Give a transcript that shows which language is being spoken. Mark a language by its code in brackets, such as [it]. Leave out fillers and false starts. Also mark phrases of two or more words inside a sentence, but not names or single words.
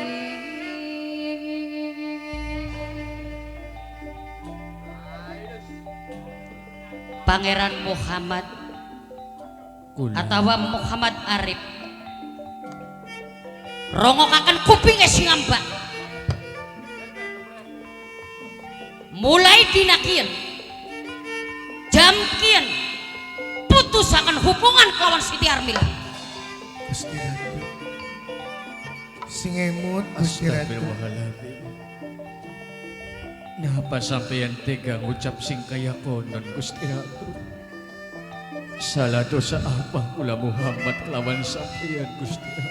[jv] Pangeran Muhammad Kula atawa Muhammad Arif. Rongokaken kupinge sing ambak. Mulai dina kieu jam kieu putusaken hubungan kelawan Siti Armila. Gusti Ratu. Sing emut Gusti Ratu. Astagfirullahaladzim. Napa sampeyan tega ngucap sing kaya konon Gusti Ratu? Salah dosa apa kula Muhammad kelawan sampeyan Gusti Ratu?